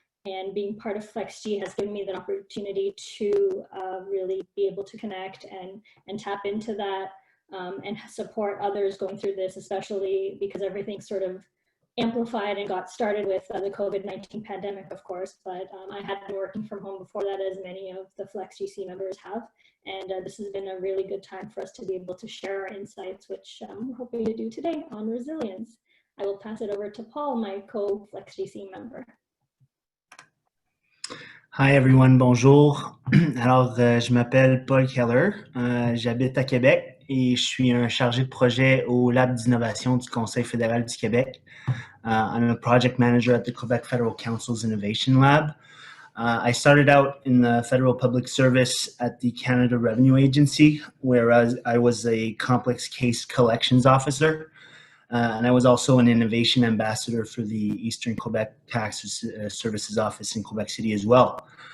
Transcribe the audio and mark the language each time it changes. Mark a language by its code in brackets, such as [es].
[en] And being part of FlexG has given me the opportunity to really be able to connect and tap into that and support others going through this, especially because everything sort of amplified and got started with the COVID-19 pandemic, of course, but I had been working from home before that, as many of the FlexGC members have, and this has been a really good time for us to be able to share our insights, which we're hoping to do today on resilience. I will pass it over to Paul, my co-FlexGC member. Hi everyone, bonjour. [fr] Alors, je m'appelle Paul Keller, j'habite à Québec et je suis un chargé de projet au Lab d'innovation du Conseil fédéral du Québec. [en] I'm a project manager at the Quebec Federal Council's Innovation Lab. I started out in the federal public service at the Canada Revenue Agency, where I was a complex case collections officer. And I was also an innovation ambassador for the Eastern Quebec Tax Services Office in Quebec City as well.